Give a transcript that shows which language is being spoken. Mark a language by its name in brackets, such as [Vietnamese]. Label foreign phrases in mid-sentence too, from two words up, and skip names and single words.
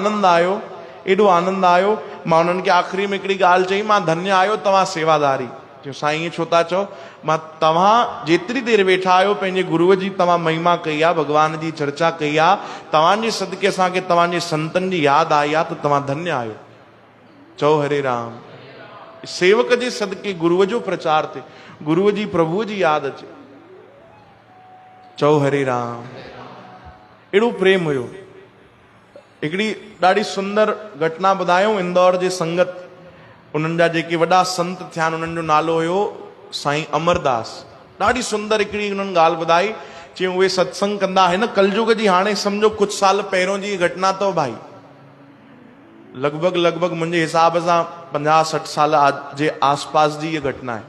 [Sindhi] एॾो आनंद आयो, एॾो आनंद आयो। मां उन्हनि खे आख़िरी में हिकिड़ी ॻाल्हि चई, मां धन्य आहियो तव्हां सेवादारी। चयो साईं ईअं छो था चओ? मां तव्हां जेतिरी देरि वेठा आहियो पंहिंजे गुरूअ जी तव्हां महिमा कई आहे, भॻवान जी चर्चा कई आहे, तव्हांजे सदके असांखे तव्हांजे संतनि जी यादि आई आहे त तव्हां धन्य आहियो। चओ हरे राम। सेवक जे सदके गुरूअ जो प्रचार थिए, गुरूअ जी प्रभुअ जी यादि अचे। चओ हरे राम। अहिड़ो प्रेम हुयो। हिकिड़ी ॾाढी सुंदर घटना ॿुधायूं। इंदौर जे संगत उन्हनि जा जेके वॾा संत थिया आहिनि, उन्हनि जो नालो हुयो साईं अमरदास। ॾाढी सुंदर हिकिड़ी उन्हनि ॻाल्हि ॿुधाई। चयूं उहे सत्संग कंदा हिन कलयुग जी, हाणे सम्झो कुझु साल पहिरियों जी घटना अथव भाई, लॻभॻि मुंहिंजे हिसाब सां 50-60 साल जे आसपास जी इहा घटना आहे।